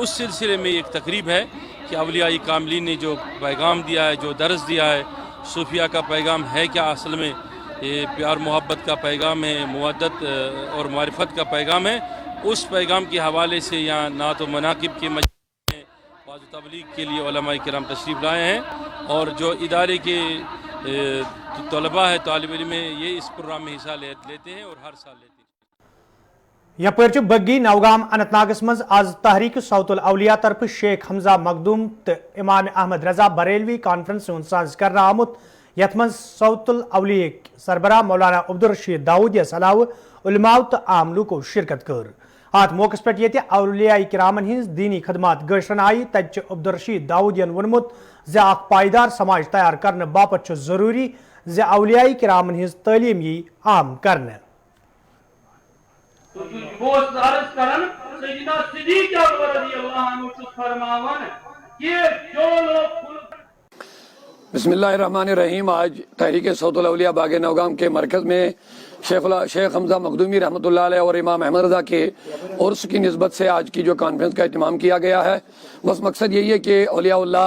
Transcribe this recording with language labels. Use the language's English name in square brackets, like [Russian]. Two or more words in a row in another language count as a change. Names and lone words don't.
[Urdu] اس سلسلے میں ایک تقریب ہے کہ اولیاء کاملین نے جو پیغام دیا ہے جو درس دیا ہے صوفیہ کا پیغام ہے کیا اصل میں یہ پیار محبت کا پیغام ہے مودت اور معرفت کا پیغام ہے. اس پیغام کے حوالے سے یہاں نعت و مناقب کے مجلس میں واعظ و تبلیغ کے لیے علماء کرام تشریف لائے ہیں اور جو ادارے کے طلباء ہے طالب علم یہ اس پروگرام میں حصہ لیتے ہیں اور ہر سال لیتے ہیں. [Kashmiri] یپر بگی نوگام اننت ناگس مز آز تحریک صوت الاولیاء طرف شیخ حمزہ مخدوم تو امام احمد رضا بریلوی کانفرنس ہند سانز کرنا آمت یت من صوت الاولیاء سربراہ مولانا عبدالرشید داؤدیس علاوہ علماء تو عام لوکو شرکت کر ات موقع پہ یہ اولیاء کرامن ہز دینی خدمات گشرن آئی تت عبدالرشید داؤدین ونمت زِ اخ پائیدار سماج تیار کرنے باپت ضروری زِ اولیاء کرامن ہز تعلیم یہ عام کرنے [Arabic] بسم اللہ الرحمن الرحیم. [Urdu] آج تحریک صوت الاولیاء باغ نوگام کے مرکز میں شیخ حمزہ مخدومی [Arabic] رحمۃ اللہ علیہ [Urdu] اور امام احمد رضا کے عرس کی نسبت سے آج کی جو کانفرنس کا اہتمام کیا گیا ہے، بس مقصد یہی ہے کہ اولیاء اللہ